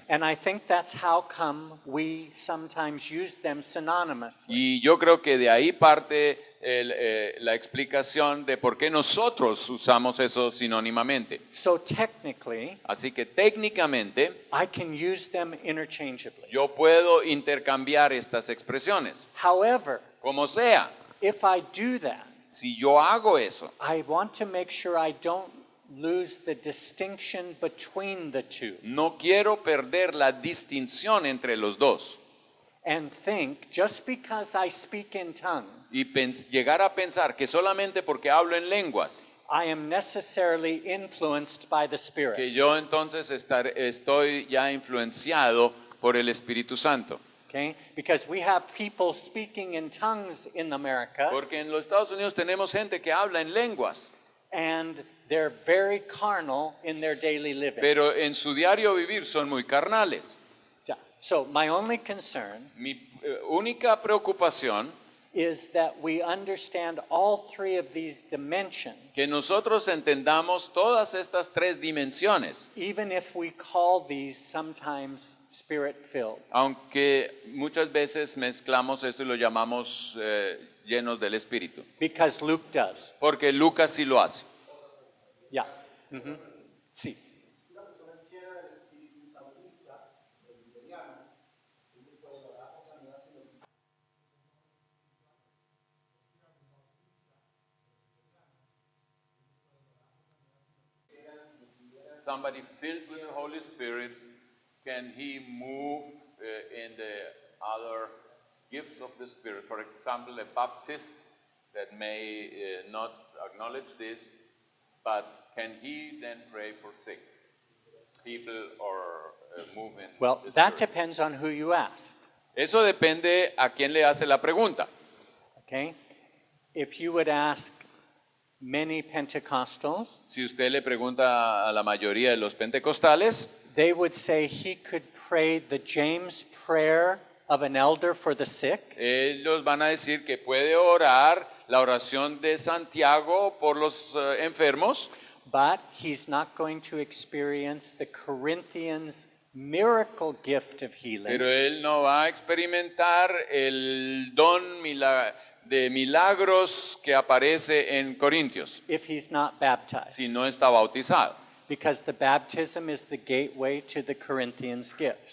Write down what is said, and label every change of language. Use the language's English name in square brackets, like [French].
[English] And I think that's how come we sometimes use them synonymously. [Spanish] Y yo creo que de ahí parte la explicación de por qué nosotros usamos eso sinónimamente. [English] So technically, [Spanish] Así que técnicamente [English] I can use them interchangeably. [Spanish] yo puedo intercambiar estas expresiones. [English] However, [Spanish] Como sea, [English] if I do that, [Spanish] si yo hago eso, [English] I want to make sure I don't lose the distinction between the two [Spanish] no quiero perder la distinción entre los dos. [English] and think just because I speak in tongues, [Spanish] Y llegar a pensar que solamente porque hablo en lenguas, [English] I am necessarily influenced by the [Spanish] que [English] Spirit. [Spanish] yo entonces estoy ya influenciado por el Espíritu Santo. [English] Okay? Because we have people speaking in tongues in America [Spanish] Porque en los Estados Unidos tenemos gente que habla en lenguas, [English] and they're very carnal in their daily living. [Spanish] pero en su diario vivir son muy carnales. [English] Yeah. So my only concern [Spanish] Mi única preocupación [English] is that we understand all three of these dimensions, [Spanish] que nosotros entendamos todas estas tres dimensiones, [English] even if we call these sometimes spirit-filled. [Spanish] aunque muchas veces mezclamos esto y lo llamamos llenos del Espíritu, [English] Because Luke does. [Spanish] porque Lucas sí lo hace. Yeah. Mhm. Sí. [English] Somebody filled with the Holy Spirit, can he move in the other gifts of the Spirit? For example, a Baptist that may not acknowledge this, but can he then pray for sick people or move in Well, the that Spirit? depends on who you ask. [Spanish] Eso depende a quién le hace la pregunta. [English] Okay? If you would ask many Pentecostals, [Spanish] Si usted le pregunta a la mayoría de los pentecostales, [English] they would say he could pray the James prayer of an elder for the sick, [Spanish] ellos van a decir que puede orar la oración de Santiago por los enfermos, [English] but he's not going to experience the Corinthians miracle gift of healing [Spanish] pero él no va a experimentar el don de milagros que aparece en Corintios [English] if he's not baptized. [Spanish] si no está bautizado. [English] Because the baptism is the gateway to the Corinthians gift.